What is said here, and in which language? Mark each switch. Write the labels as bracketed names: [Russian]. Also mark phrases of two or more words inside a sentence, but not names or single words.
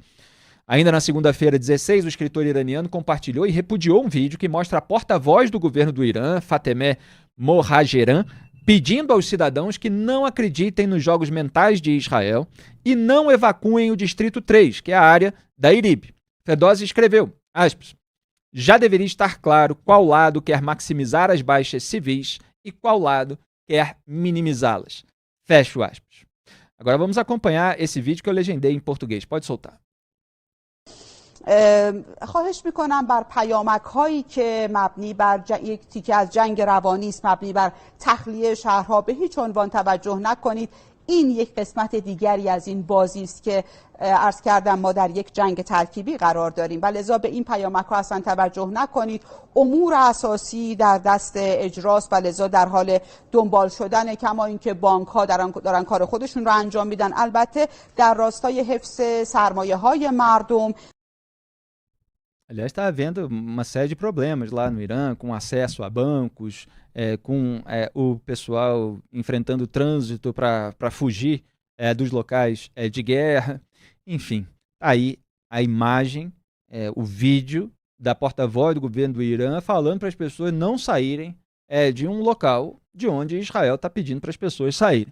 [Portuguese] Ainda na segunda-feira, 16, o escritor iraniano compartilhou e repudiou um vídeo que mostra a porta-voz do governo do Irã, Fatemeh Mohajeran, pedindo aos cidadãos que não acreditem nos jogos mentais de Israel e não evacuem o Distrito 3, que é a área da IRIB. Ferdowsi escreveu, aspas, já deveria estar claro qual lado quer maximizar as baixas civis e qual lado quer minimizá-las. Fecho aspas. Agora vamos acompanhar esse vídeo que eu legendei em português. Pode soltar. [Persian] خواهش میکنم بر پیامک هایی که مبنی بر یک تیکه از جنگ روانی است، مبنی بر تخلیه شهرها، به هیچ عنوان توجه نکنید. این یک قسمت دیگری از این بازی است که عرض کردم ما در یک جنگ ترکیبی قرار داریم و لذا به این پیامک ها اصلا توجه نکنید. امور اساسی در دست اجراست و لذا در حال دنبال شدن، کما اینکه بانک ها دارن کار خودشون رو انجام میدن، البته در راستای حفظ سرمایه های مردم. [Portuguese] Aliás, está havendo uma série de problemas lá no Irã, com acesso a bancos, com o pessoal enfrentando trânsito para fugir dos locais de guerra. Enfim, aí a imagem, o vídeo da porta-voz do governo do Irã falando para as pessoas não saírem de um local de onde Israel está pedindo para as pessoas saírem.